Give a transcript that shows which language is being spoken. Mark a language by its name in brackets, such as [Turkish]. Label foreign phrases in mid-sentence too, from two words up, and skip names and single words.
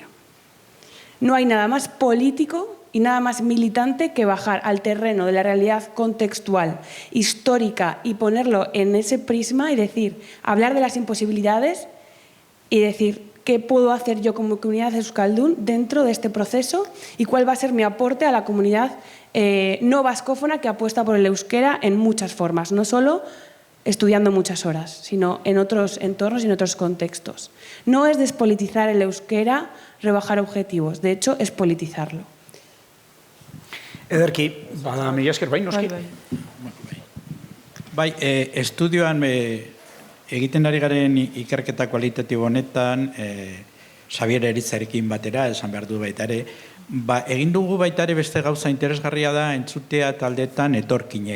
[Spanish] No hay nada más político y nada más militante que bajar al terreno de la realidad contextual, histórica, y ponerlo en ese prisma y decir, hablar de las imposibilidades y decir, ¿qué puedo hacer yo como comunidad euskaldun dentro de este proceso y cuál va a ser mi aporte a la comunidad no vascófona que apuesta por el euskera en muchas formas, no solo estudiando muchas horas, sino en otros entornos y en otros contextos? No es despolitizar el euskera, rebajar objetivos, de hecho es politizarlo. [Basque] Ederki, mila esker, bai, noski? Bai, estudioan egiten ari garen ikerketa kualitatibo honetan, Xabier Eritzarekin batera, esan behar du baita ere, egin dugu baita ere beste gauza interesgarria da entzutea taldetan etorkinei.